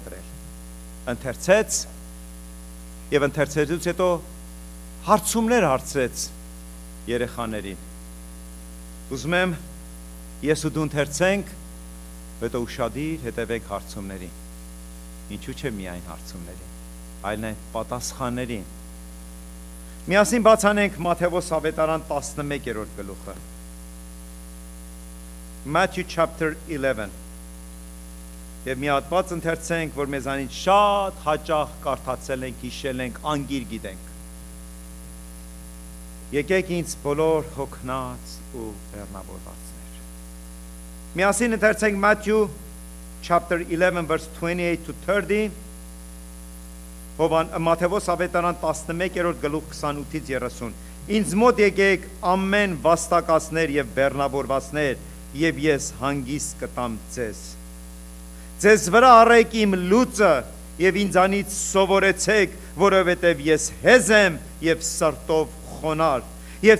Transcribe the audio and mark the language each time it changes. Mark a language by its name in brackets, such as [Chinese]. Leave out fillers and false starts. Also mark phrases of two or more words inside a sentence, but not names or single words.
[Armenian] ընտրել։ Ընթերցեց եւ ընթերցելուց հետո հարցումներ հարցրեց երեխաներին։ Ուզում եմ ես ու դու ընթերցենք, հետո ուշադիր հետևենք հարցումներին։ Ինչու՞ չէ միայն հարցումներին, այլ նաեւ պատասխաններին։ Միասին բացանենք Մատթեոս ավետարան 11-րդ գլուխը։ [English] Matthew chapter 11. [Armenian] Եվ մի հատված ընթերցենք, որ մեզանից շատ հաճախ կարդացել ենք, հիշել ենք, անգիր գիտենք։ Եկեք ինձ բոլոր հոգնած ու բեռնավորվածներ։ Միասին ընթերցենք [English] Matthew chapter 11 verse 28 to 30. [Armenian] Մատթեոս ավետարան 11-րդ գլուխ 28-ից 30. Ինձ մոտ եկեք ամեն վաստակածներ եւ բեռնավորվածներ, եւ ես հանգիստ կտամ ձեզ։ Ձեզ վրա առեք իմ լուծը եւ ինձանից սովորեցեք, որովհետեւ ես հեզ եմ եւ սրտով խոնար, եւ